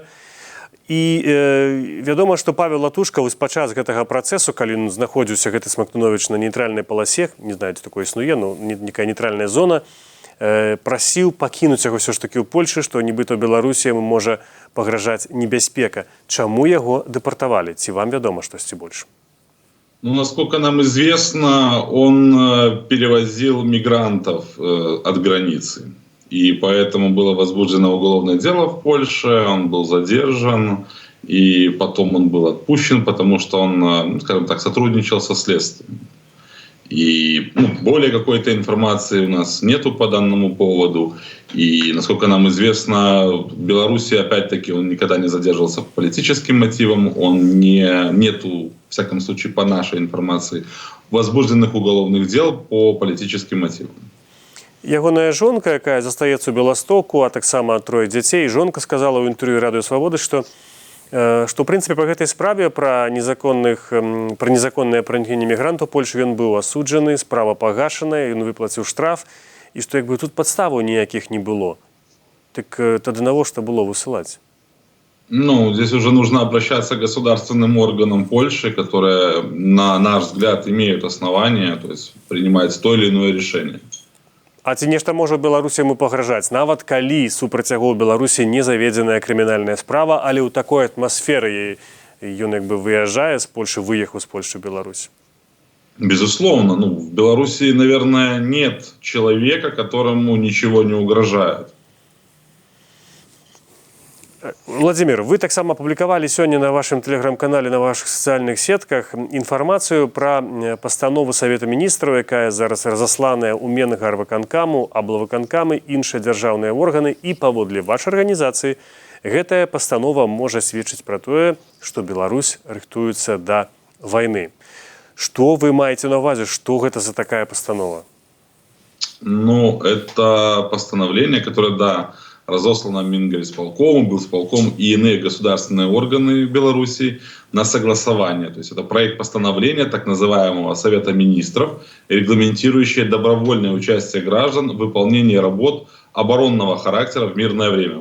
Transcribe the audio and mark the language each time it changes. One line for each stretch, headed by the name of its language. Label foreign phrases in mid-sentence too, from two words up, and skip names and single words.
Belarusian: І вядома, што Павел Латушка вось падчас гэтага працэсу, калі ён знаходзіўся гэты Смактуновіч на нейтральнай паласе, не знаю, ці такое існуе, ну некая нейтральная зона, прасіў пакінуць яго ўсё ж такі ў Польшы, што нібыта ў Беларусі яму можа пагражаць небяспека. Чаму яго дэпартавалі? Ці вам вядома штосьці больш?
Russian: Ну, насколько нам известно, он перевозил мигрантов от границы. И поэтому было возбуждено уголовное дело в Польше, он был задержан, и потом он был отпущен, потому что он, скажем так, сотрудничал со следствием. И более какой-то информации у нас нету по данному поводу. И, насколько нам известно, в Беларуси, опять-таки, он никогда не задерживался по политическим мотивам, нету, в всяком случае, по нашей информации, возбужденных уголовных дел по политическим мотивам.
Belarusian: Ягоная жонка, якая застаецца ў Беластоку, а таксама трое дзяцей, жонка сказала ў інтэрв'ю Радыё Свабоды, што ў прынцыпе па гэтай справе пра незаконнае пранікненне мігрантаў у Польшу ён быў асуджаны, справа пагашаная, ён выплаціў штраф, і што як бы тут падставаў ніякіх не было. Так тады навошта было высылаць?
Russian: Ну, здесь уже нужно обращаться к государственным органам Польши, которые, на наш взгляд, имеют основания, то есть принимать то или иное решение.
Belarusian: А ці нешта можа Беларусі яму пагражаць, нават калі супраць яго ў Беларусі не заведзеная крымінальная справа, але ў такой атмасферы ён як бы выязджае з Польши, выехаў з Польши в Беларусь?
Russian: Безусловно. В Беларуси, наверное, нет человека, которому ничего не угрожает.
Belarusian: Владимир, вы таксама апублікавалі сёння на вашым тэлеграм-канале, на вашых сацыяльных сетках інфармацыю пра пастанову Савета Міністраў, якая зараз разасланая ў Менгарвыканкаму, аблвыканкамы, іншыя дзяржаўныя органы, і паводле вашай арганізацыі гэтая пастанова можа сведчыць пра тое, што Беларусь рыхтуецца да вайны. Што вы маеце на ўвазе, што гэта за такая пастанова?
Russian: Ну, это постановление, которое, разослано Мингорисполкому, Белсполком и иные государственные органы Беларуси на согласование. То есть это проект постановления так называемого Совета Министров, регламентирующий добровольное участие граждан в выполнении работ оборонного характера в мирное время.